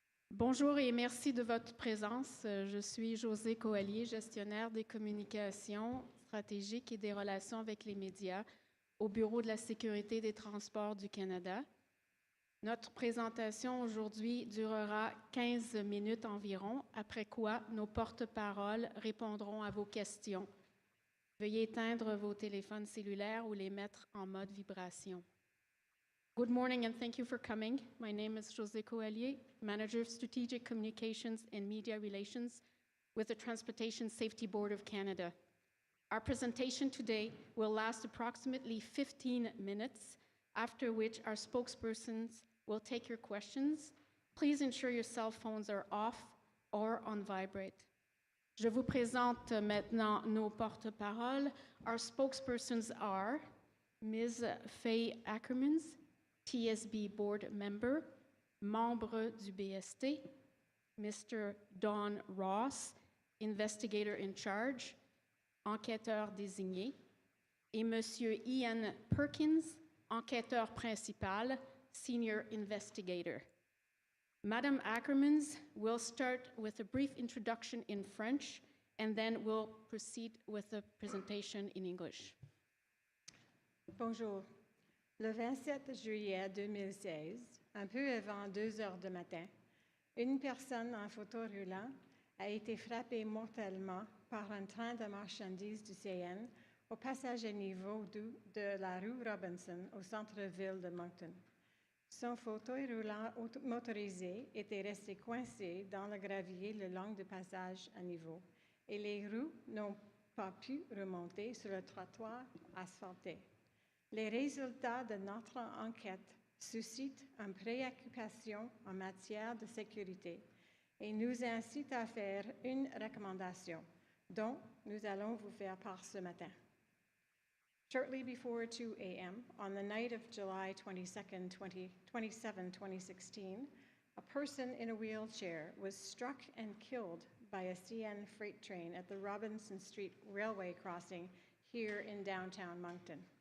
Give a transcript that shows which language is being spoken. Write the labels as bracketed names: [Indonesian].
[French] Bonjour et merci de votre présence. Je suis Josée Coallier, gestionnaire des communications stratégiques et des relations avec les médias au Bureau de la sécurité des transports du Canada. Notre présentation aujourd'hui durera 15 minutes environ, après quoi nos porte-paroles répondront à vos questions. Veuillez éteindre vos téléphones cellulaires ou les mettre en mode vibration. [English] Good morning and thank you for coming. My name is Josée Coallier, Manager of Strategic Communications and Media Relations with the Transportation Safety Board of Canada. Our presentation today will last approximately 15 minutes, after which our spokespersons will take your questions. Please ensure your cell phones are off or on vibrate. [French] Je vous présente maintenant nos porte-paroles. [English] Our spokespersons are Ms. Faye Ackermans, TSB board member, [French] membre du BST, [English] Mr. [French] Don Ross, [English] investigator in charge, [French] enquêteur désigné, et Monsieur Ian Perkins, enquêteur principal, [English] senior investigator. Madame Ackermans will start with a brief introduction in French, and then we'll proceed with the presentation in English. [French] Bonjour. Le 27 juillet 2016, un peu avant 2 heures du matin, une personne en fauteuil roulant a été frappée mortellement par un train de marchandises du CN au passage à niveau de la rue Robinson au centre-ville de Moncton. Son fauteuil roulant motorisé était resté coincé dans le gravier le long du passage à niveau et les roues n'ont pas pu remonter sur le trottoir asphalté. Les résultats de notre enquête suscitent une préoccupation en matière de sécurité et nous incitent à faire une recommandation dont nous allons vous faire part ce matin. [English] Shortly before 2 a.m., on the night of July 27, 2016, a person in a wheelchair was struck and killed by a CN freight train at the Robinson Street Railway crossing here in downtown Moncton.